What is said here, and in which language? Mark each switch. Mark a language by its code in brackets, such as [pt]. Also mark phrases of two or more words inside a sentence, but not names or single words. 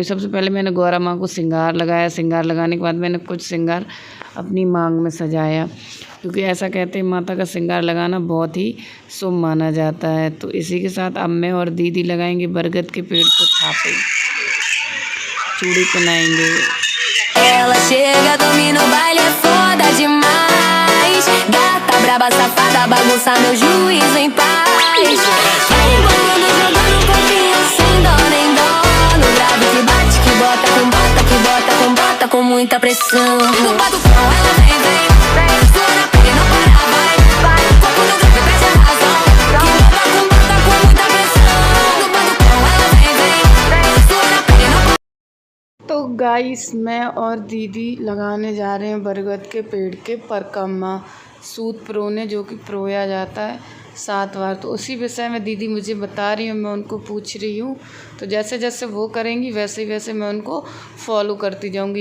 [hi] सबसे पहले मैंने गौरा माँ को श्रृंगार लगाया, श्रृंगार लगाने के बाद मैंने कुछ श्रृंगार अपनी मांग में सजाया, क्योंकि ऐसा कहते हैं माता का श्रृंगार लगाना बहुत ही शुभ माना जाता है। तो इसी के साथ अब मैं और दीदी लगाएंगे बरगद के पेड़ को थापे, चूड़ी पहनाएंगे। [pt] Ela chega, domina o baile, é foda demais. Gata braba, safada, bagunça meu juízo em paz. Vai embolando, jogando um pouquinho sem dó nem dó. No grave que bate, que bota com bota, que bota com bota com muita pressão. No batucão ela vem, vem, sua na pele não para, vai, vai. Foco no grave, perde a razão. Que bota com muita pressão. No batucão ela vem, vem, vem, sua na pele não para. [hi] तो गाइस मैं और दीदी लगाने जा रहे हैं बरगद के पेड़ के परकम्मा, सूत प्रोने जो कि प्रोया जाता है 7 बार। तो उसी विषय में दीदी मुझे बता रही हूँ, मैं उनको पूछ रही हूँ। तो जैसे जैसे वो करेंगी वैसे वैसे मैं उनको फॉलो करती जाऊँगी।